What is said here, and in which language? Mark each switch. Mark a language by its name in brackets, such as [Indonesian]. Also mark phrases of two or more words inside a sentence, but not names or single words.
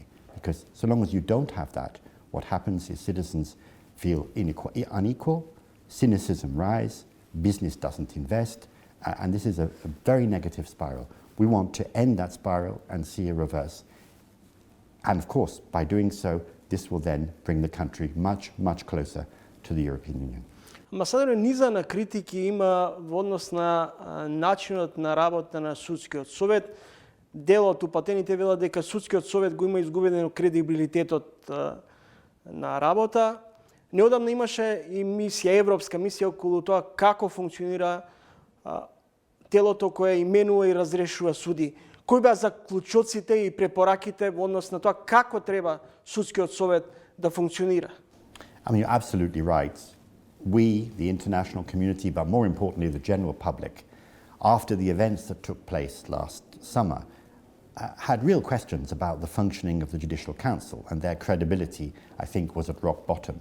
[English] Because so long as you don't have that, what happens is citizens feel unequal, cynicism rise, business doesn't invest, and this is a very negative spiral. We want to end that spiral and see a reverse. And of course, by doing so, this will then bring the country much, much closer to the European Union. [Macedonian] Амбасадоре, низа на критики има во однос на начинот на работа на судскиот совет. Дел од упатените вела дека судскиот совет го има изгубен кредибилитетот на работа. Неодамна имаше и мисија, европска мисија околу тоа како функционира телото кое именува и разрешува суди. Кои беа заклучоците и препораките во однос на тоа како треба судскиот совет да функционира? [English] I mean, you're absolutely right. We, the international community, but more importantly the general public, after the events that took place last summer, had real questions about the functioning of the Judicial Council, and their credibility, I think, was at rock bottom.